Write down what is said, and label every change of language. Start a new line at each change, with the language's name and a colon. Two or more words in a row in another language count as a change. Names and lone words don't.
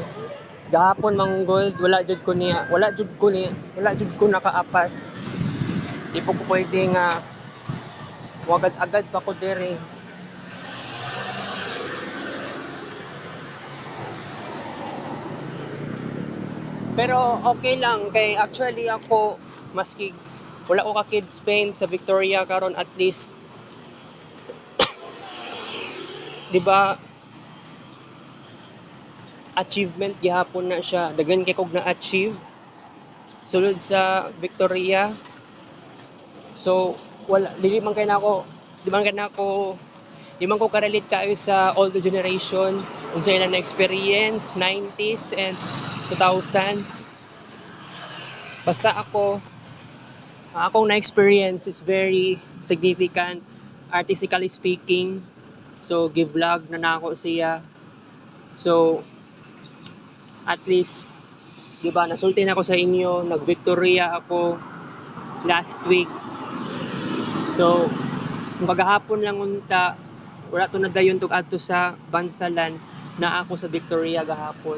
Cebuano: Gahapon manggol wala jud ko nakaapas. Di po ko pwede nga wagad-agad pa ko diri. Pero okay lang kay actually ako maski wala ko ka
English: kids paint
Cebuano: sa Victoria karon
English: at least
Cebuano: 'di ba achievement gihapon na siya. Daghan kay kog na-achieve sulod sa Victoria. So wala dili man kay nako di man kay nako di man ko karelate kayo sa
English: older generation
Cebuano: unsa ilang na experience
English: 90s and 2000s.
Cebuano: Basta ako akong na-experience
English: is very significant artistically speaking.
Cebuano: So give vlog na nako siya. So
English: at least
Cebuano: di ba nasulti na ako sa inyo, nag-Victoria ako
English: last week.
Cebuano: So kung kagahapon lang unta wala to nadayon tug adto sa Bansalan na ako sa Victoria gahapon.